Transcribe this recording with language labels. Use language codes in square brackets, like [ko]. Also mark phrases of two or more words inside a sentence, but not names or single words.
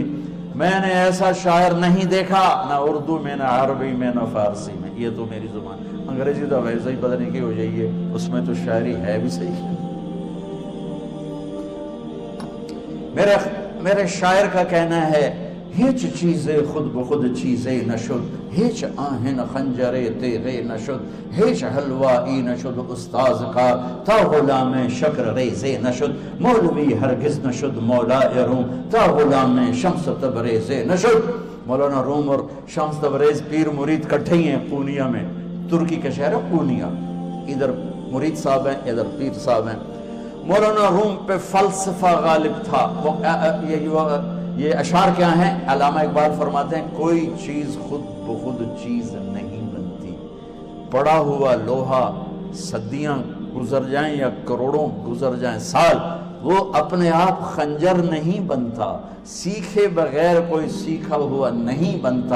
[ur] میں نے ایسا شاعر نہیں دیکھا، نہ اردو میں، نہ عربی میں، نہ فارسی میں. یہ تو میری زبان. انگریزی تو ویسے ہی پتہ نہیں کی ہو جائیے، اس میں تو شاعری ہے بھی صحیح. میرے شاعر کا کہنا ہے [fa] ہیچ چیزیں خود بخود چیزیں نشد، ہیچ آہن خنجرے تیغے نشد، ہیچ حلوائی نشد استاذ کا تا غلام شکر ریزے نشد، مولوی ہرگز نشد مولا روم تا غلام شمس تبریزے نشد. [ur] مولانا روم اور شمس تبریز پیر مرید کٹھے ہی ہیں پونیا میں. ترکی کا شہر ہے پونیا. ادھر مرید صاحب ہیں، ادھر پیر صاحب ہیں. مولانا روم پہ فلسفہ غالب تھا. یہ اشعار کیا ہیں؟ علامہ اقبال فرماتے ہیں کوئی چیز خود بخود چیز نہیں بنتی، پڑا ہوا لوہا صدیاں گزر جائیں یا کروڑوں گزر جائیں سال، وہ اپنے آپ خنجر نہیں بنتا، سیکھے بغیر کوئی سیکھا ہوا نہیں بنتا۔